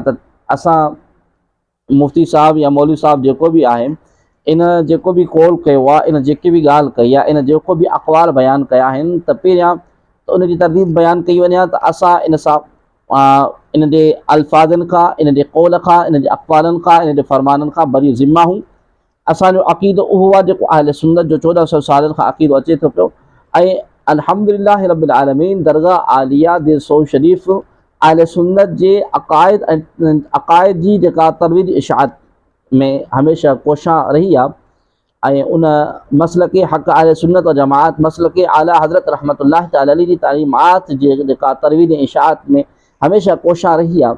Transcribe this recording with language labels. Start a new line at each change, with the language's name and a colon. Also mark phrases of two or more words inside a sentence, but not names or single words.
Sindhi: त असां मुफ़्ती साहब या मौलवी साहब जेको बि आहे, इन जेको बि कौल कयो आहे, इन जेकी बि ॻाल्हि कई आहे, इन जेको बि अक़वाल बयानु कया आहिनि, त पहिरियां त उन जी तरदीद बयानु कई वञे हा त असां इन सां इन जे अल्फाज़नि खां, इन जे क़ौल खां, इन जे अक़वालनि खां, इन जे फ़रमाननि खां बरी ज़िम्मा हूं। असांजो अक़ीदो उहो आहे जेको अहले सुन्नत जो 1400 सालनि खां अक़ीदो अचे थो पियो ऐं
Arabic: الحمد لله رب العالمين
Sindhi: दरगाह आलिया दे सौ शरीफ़ अहले सुन्नत जे अक़ाइद जी जेका तरवीज इशाअत में हमेशह कोशां रही आहे ऐं उन मसलक हक़ अहले सुन्नत व जमाअत मसलक आला हज़रत
Arabic: رحمة الله تعالى عليه
Sindhi: जी तालीमात जे जेका तरवीज इशाअत में हमेशह कोशां रही आहे।